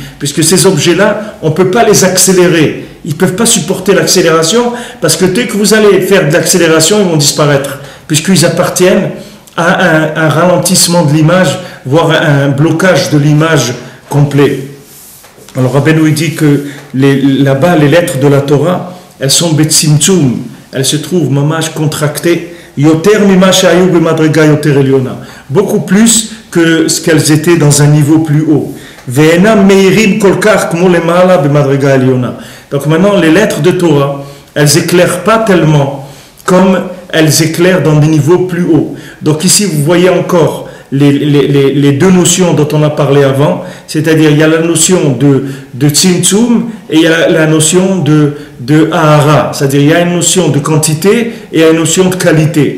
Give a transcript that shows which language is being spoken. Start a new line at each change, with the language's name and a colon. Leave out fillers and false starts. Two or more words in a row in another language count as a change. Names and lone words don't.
French: Puisque ces objets-là, on ne peut pas les accélérer. Ils ne peuvent pas supporter l'accélération, parce que dès que vous allez faire de l'accélération, ils vont disparaître. Puisqu'ils appartiennent à un ralentissement de l'image, voire un blocage de l'image complet. Alors Rabbeinu dit que là-bas, les lettres de la Torah, elles sont betzimtzum, elles se trouvent mamash contractées,
Hebrew: יותר ממה שהיו במדרגה יותר עליונה,
French: beaucoup plus que ce qu'elles étaient dans un niveau plus haut.
Hebrew: ואינם מאירים כל כך כמו למעלה במדרגה עליונה.
French: Donc maintenant, les lettres de Torah, elles éclairent pas tellement comme elles éclairent dans des niveaux plus hauts. Donc ici, vous voyez encore les deux notions dont on a parlé avant, c'est-à-dire il y a la notion de tzimtzum et il y a la notion de ahara, c'est-à-dire il y a une notion de quantité et il y a une notion de qualité.